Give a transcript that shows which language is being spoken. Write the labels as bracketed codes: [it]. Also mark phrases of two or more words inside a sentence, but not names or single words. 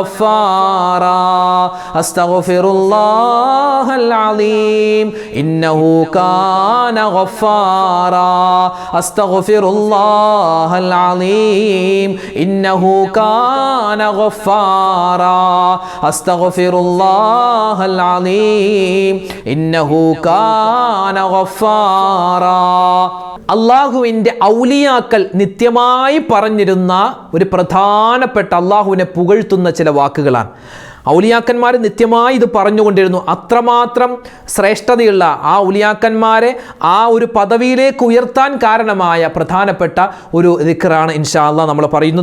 [ar] غفارا أستغفر الله العظيم إنه كان غفارا أستغفر الله العظيم إنه كان غفارا أستغفر الله العظيم إنه كان غفارا [ml] അള്ളാഹുവിൻ്റെ ഔലിയാക്കൾ നിത്യമായി പറഞ്ഞിരുന്ന ഒരു പ്രധാനപ്പെട്ട അള്ളാഹുവിനെ പുകഴ്ത്തുന്ന ചില വാക്കുകളാണ്. ഔലിയാക്കന്മാർ നിത്യമായി ഇത് പറഞ്ഞുകൊണ്ടിരുന്നു. അത്രമാത്രം ശ്രേഷ്ഠതയുള്ള ആ ഔലിയാക്കന്മാരെ ആ ഒരു പദവിയിലേക്ക് ഉയർത്താൻ കാരണമായ പ്രധാനപ്പെട്ട ഒരു ദിക്റാണ് [ar] إن شاء الله [ml] നമ്മൾ പറയുന്നത്.